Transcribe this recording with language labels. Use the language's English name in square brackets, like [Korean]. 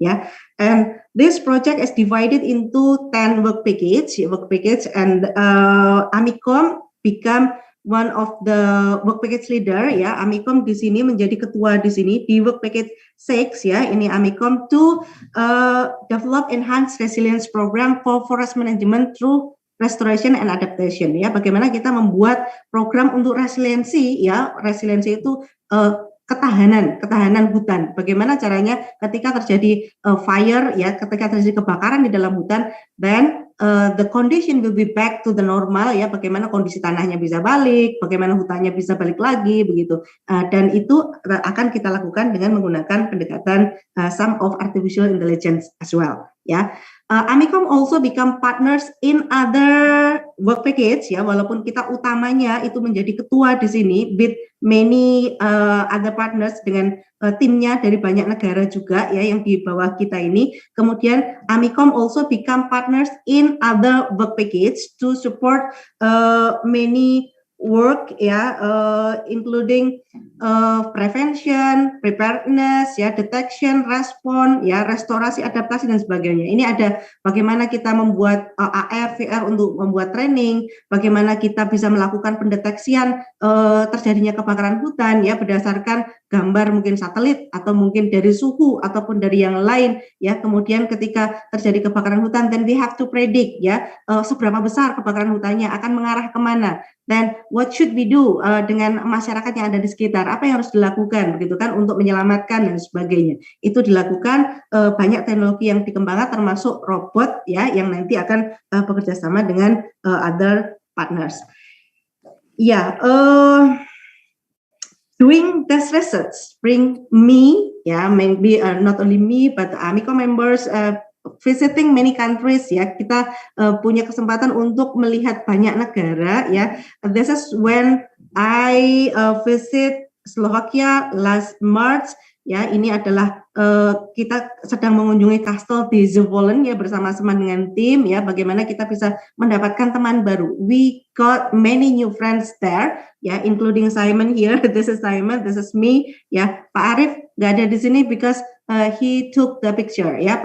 [English] Ya, and this project is divided into 10 work package, and AMICOM become one of the work package leader ya. [Indonesian] AMICOM di sini menjadi ketua di sini di work package 6 ya. [English] Ini AMICOM to develop enhanced resilience program for forest management through restoration and adaptation ya. [Indonesian] Bagaimana kita membuat program untuk resiliensi ya. Resiliensi itu ketahanan hutan. Bagaimana caranya ketika terjadi fire ya, ketika terjadi kebakaran di dalam hutan, [English] then the condition will be back to the normal [Indonesian] ya. Bagaimana kondisi tanahnya bisa balik, bagaimana hutannya bisa balik lagi begitu. Dan itu akan kita lakukan dengan menggunakan pendekatan [English] some of artificial intelligence as well [Indonesian] ya. [English] AMICOM also become partners in other work package [Indonesian] ya, walaupun kita utamanya itu menjadi ketua di sini [English] with many other partners [Indonesian] dengan timnya dari banyak negara juga ya yang di bawah kita ini. [English] Kemudian AMICOM also become partners in other work package to support many work ya, including prevention, preparedness ya, detection, respon ya, [Indonesian] restorasi, adaptasi dan sebagainya. Ini ada bagaimana kita membuat AR, VR untuk membuat training, bagaimana kita bisa melakukan pendeteksian terjadinya kebakaran hutan ya berdasarkan gambar mungkin satelit atau mungkin dari suhu ataupun dari yang lain ya. Kemudian ketika terjadi kebakaran hutan, [English] then we have to predict [Indonesian] ya seberapa besar kebakaran hutannya, akan mengarah kemana. Dan [English] what should we do [Indonesian] dengan masyarakat yang ada di sekitar, apa yang harus dilakukan begitu kan untuk menyelamatkan dan sebagainya. Itu dilakukan banyak teknologi yang dikembangkan termasuk robot ya yang nanti akan bekerja sama dengan [English] other partners. Ya, doing this research bring me [Indonesian] ya, [English] maybe not only me but Amico members visiting many countries, [Indonesian] ya, kita punya kesempatan untuk melihat banyak negara, ya. [English] This is when I visit Slovakia last March, ya. [Indonesian] Ini adalah kita sedang mengunjungi kastel di Zvolen, ya, bersama-sama dengan tim, ya. Bagaimana kita bisa mendapatkan teman baru. [English] We got many new friends there, ya, including Simon here. This is Simon, this is me, ya. [Indonesian] Pak Arif nggak ada di sini [English] because he took the picture, ya.